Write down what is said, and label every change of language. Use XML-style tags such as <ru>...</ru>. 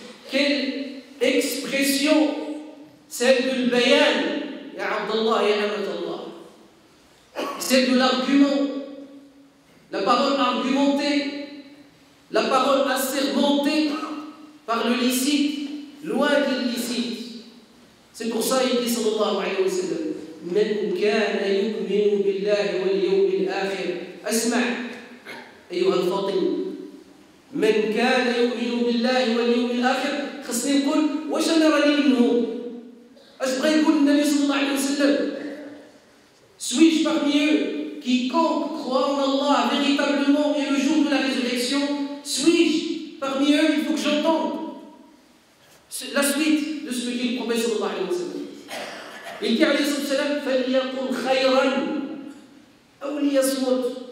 <fr>Quelle expression? Celle de l'bayan, ya Abdallah, ya Amatallah. Celle de l'argument, la parole argumentée, la parole assermentée par le licite, loin de l'illicite. C'est pour ça qu'il dit sallallahu alayhi wa sallam</fr> <ar>من كان يؤمن بالله واليوم الآخر. أسمع أيها الفاطم، من كان يؤمن بالله واليوم الآخر. خصني نقول واش أنا راني منهم؟ اش بغا يقول النبي صلى الله عليه وسلم؟</ar> <fr>Suis-je parmi eux? Quiconque croit en Allah véritablement et le jour de la résurrection, suis-je parmi eux? Il faut que j'entende la suite de ce que dit le prophète sallallahu alayhi wa sallam. Il dit</fr> <ar>alayhi wa sallam, فَلْيَقُلْ خَيْرًا أَوْ لِيَصْمُتْ.</ar>